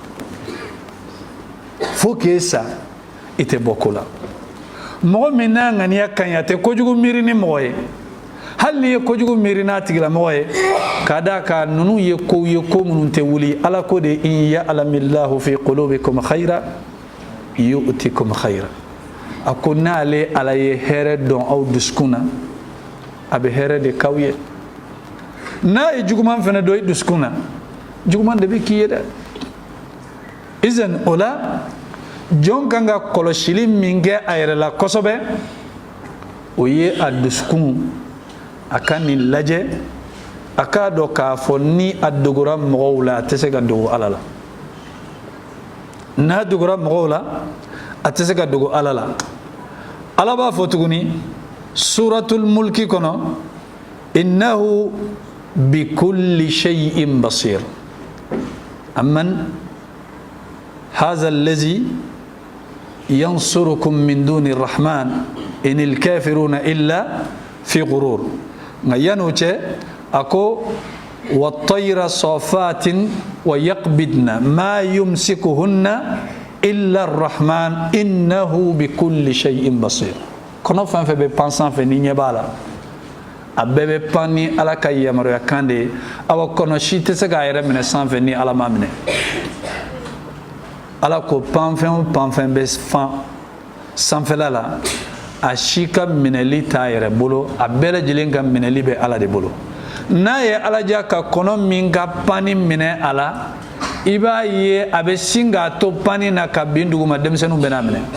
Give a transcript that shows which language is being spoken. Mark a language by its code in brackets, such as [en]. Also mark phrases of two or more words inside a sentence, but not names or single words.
[bm] fo k'e sa i tɛ bɔ ko la mɔgɔ min n'a ŋaniya ka ɲi a tɛ kojugu miiri ni mɔgɔ ye hali n'i ye kojugu miiri n'a tigilamɔgɔ ye ka d'a kan ninnu ye kow ye ko minnu tɛ wuli ala ko de [ar] إن يعلم الله في قلوبكم خيرا يؤتكم خيرا [bm] a ko n'ale ala ye hɛrɛ dɔn aw dusukun na a bɛ hɛrɛ de k'aw ye n'a ye juguman fana dɔn i dusukun na juguman de bɛ k'i ye dɛ izan o la jɔn kan ka kɔlɔsili min kɛ a yɛrɛ la kosɛbɛ o ye a dusukun a ka nin lajɛ a k'a dɔn k'a fɔ ni a dogora mɔgɔw la a tɛ se ka dogo ala la n'a dogora mɔgɔw la a tɛ se ka dogo ala la ala b'a fɔ tuguni suratul mulki kɔnɔ [ar] إنه بكل شيء بصير أمن هذا الذي ينصركم من دون رحمن إن الكافرون إلا في غرور [bm] ngayanu cɛ a ko [ar] والطير صافات ويقبضن ما يمسكهن إلا الرحمن إنه بكل شيء بصير [bm] kɔnɔ fɛn fɛn bɛ pan sanfɛ ni ɲɛ b'a la a bɛɛ bɛ pan ni ala ka yamaruya kan de ye awa kɔnɔ si tɛ se k'a yɛrɛ minɛ sanfɛ ni ala ma minɛ ala ko panfɛn o panfɛn bɛ fan sanfɛla la a si ka minɛli t'a yɛrɛ bolo a bɛɛ lajɛlen ka minɛli bɛ ala de bolo n'a ye ala diya ka kɔnɔ min ka panni minɛ a la i b'a ye a bɛ sin k'a to panni na ka bin duguma denmisɛnninw bɛ n'a minɛ